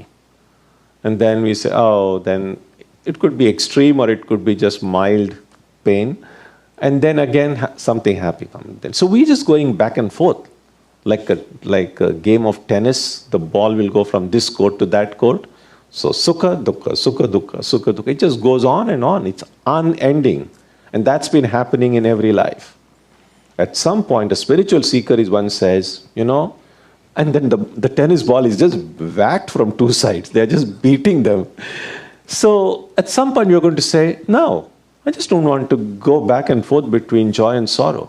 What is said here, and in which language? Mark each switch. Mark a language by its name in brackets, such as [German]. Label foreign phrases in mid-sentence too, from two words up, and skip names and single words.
[English] And then we say, oh, then it could be extreme, or it could be just mild pain, and then again something happy comes. So we're just going back and forth. Like a game of tennis, the ball will go from this court to that court. [Pali] So sukha, dukkha, sukha, dukkha, sukha, dukkha. [English] It just goes on and on. It's unending. And that's been happening in every life. At some point, a spiritual seeker is one says, and then the tennis ball is just whacked from two sides. They're just beating them. So at some point, you're going to say, no, I just don't want to go back and forth between joy and sorrow.